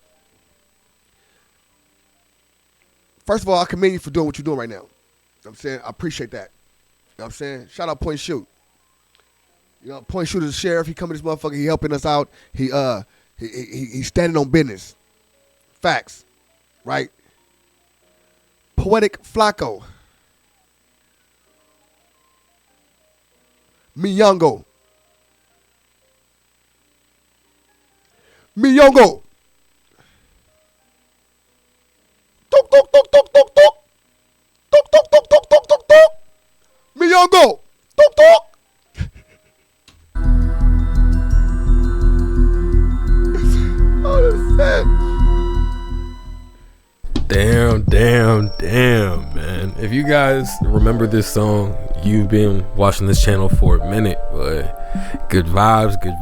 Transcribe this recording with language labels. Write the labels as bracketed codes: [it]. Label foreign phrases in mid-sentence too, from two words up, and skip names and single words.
[en] First of all, I commend you for doing what you're doing right now. You know what I'm saying? I appreciate that. You know what I'm saying? Shout out Point Shoot. You know, Point Shoot is a sheriff. He coming this motherfucker. He helping us out. He's standing on business. Facts. Right? Poetik Flakko. Miyongo. Tok tok tok tok tok tok. Tok tok tok tok tok tok tok. Miyongo. Tok tok. Oh, that's sad. Damn, man. If you guys remember this song, you've been watching this channel for a minute, but good vibes.